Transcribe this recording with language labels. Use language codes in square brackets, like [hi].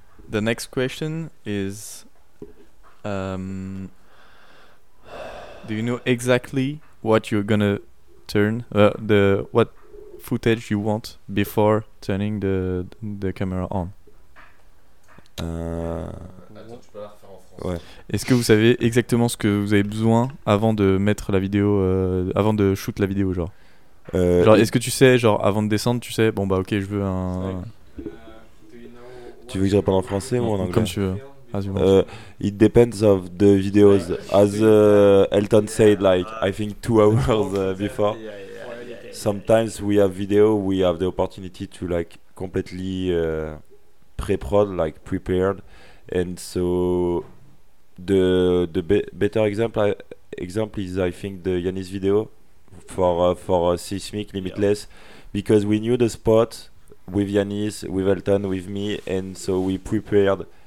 [en] The next question is, do you know exactly what you're gonna turn the what footage you want before turning the camera on? [fr] Ouais. Est-ce que vous savez exactement ce que vous avez besoin avant de mettre la vidéo, avant de shoot la vidéo, genre? Genre, est-ce que tu sais, genre, avant de descendre, tu sais, bon bah ok, je veux un. Tu veux que je réponde en français ou en anglais? Comme tu veux. [en] It depends of the videos, as Elton said, like I think 2 hours before. Sometimes we have video, we have the opportunity to like completely pre-prod, like prepared. And so the better example is, I think, the Yannis video for Seismic Limitless, because we knew the spot with Yannis, with Elton, with me, and so we prepared